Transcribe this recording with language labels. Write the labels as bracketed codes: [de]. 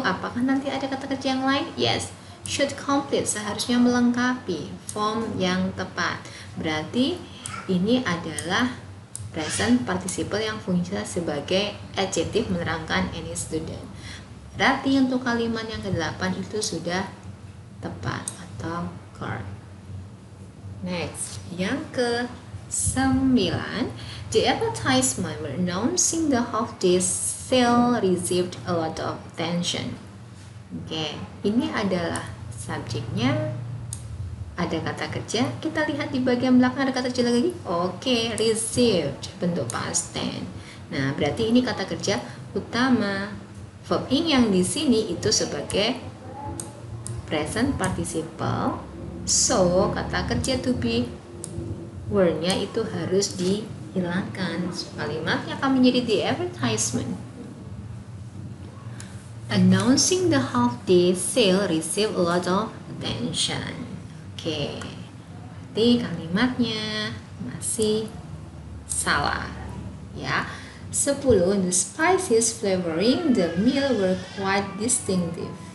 [id] Apakah nanti ada kata kerja yang lain? [en] Yes. Should complete [id] seharusnya melengkapi form yang tepat. Berarti ini adalah present participle yang fungsinya sebagai adjective menerangkan any student. Berarti untuk kalimat yang ke-8 itu sudah tepat atau [en] correct. Next, [id] yang ke-9, [en] the advertisement announcing the half-day sale received a lot of attention. [id] Oke, ini adalah subjeknya, ada kata kerja. Kita lihat di bagian belakang ada kata kerja lagi. Oke, [en] received, [id] bentuk past tense. Nah, berarti ini kata kerja utama. Verb ing yang di sini itu sebagai present participle. [en] So, [id] kata kerja to be word-nya itu harus dihilangkan. Kalimatnya akan menjadi [en] the advertisement announcing the half-day sale receive a lot of attention. [id] Oke, berarti kalimatnya masih salah ya. [en] 10. The spices flavoring the meal were quite distinctive.